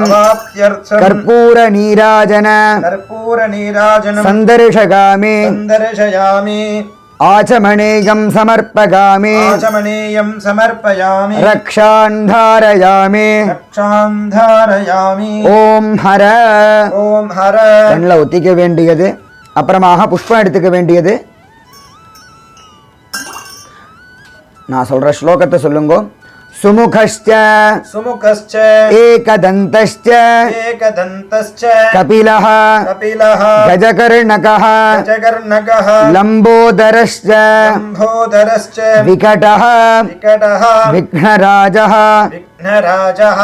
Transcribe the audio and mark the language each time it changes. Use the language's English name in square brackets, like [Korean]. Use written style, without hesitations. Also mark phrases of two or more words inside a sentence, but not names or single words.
[Sanskrit] अवाप्त्यर्थं कर्पूर नीराजन कर्पूर नीराजनं सन्दर्शयामि. सन्दर्शयामि. आचमनीयं समर्पयामि. आचमनीयं समर्पयामि. रक्षान् धारयामि. रक्षां धारयामि. ॐ हर. ॐ हर. [Tamil] கண்ணில் ஒத்திக்க வேண்டியது, அப்புறமாக புஷ்பம் எடுத்துக்க வேண்டியது. நான் சொல்ற ஸ்லோகத்தை சொல்லுங்க. [Sanskrit] சுமுகஸ்ச सुमुखश्च एकदन्तश्च एकदन्तश्च कपिलः कपिलः गजकर्णकः गजकर्णकः लम्बोदरश्च लम्बोदरश्च विकटः विकटः विघ्नराजः विघ्नराजः